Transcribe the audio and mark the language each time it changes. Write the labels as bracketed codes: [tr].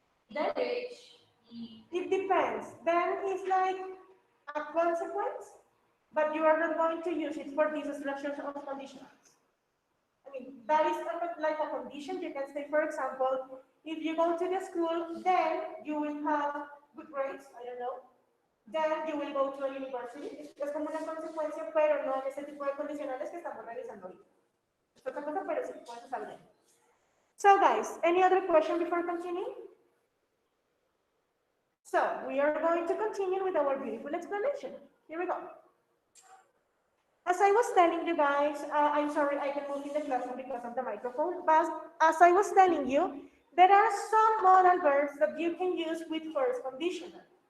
[en] Then it depends. Then it's like a consequence, but you are not going to use it for these structures of conditionals. I mean, that is like a condition. You can say, for example, if you go to the school, then you will have good grades, I don't know. Then you will go to a university. [es] Es como una consecuencia, pero no en ese tipo de condicionales que estamos realizando ahorita. Es otra cosa, pero sí, puedes usarlo. [en] So guys, any other question before continuing? So we are going to continue with our beautiful explanation. Here we go. As I was telling you guys, I'm sorry I can move in the classroom because of the microphone, but as I was telling you, there are some modal verbs that you can use with first conditional.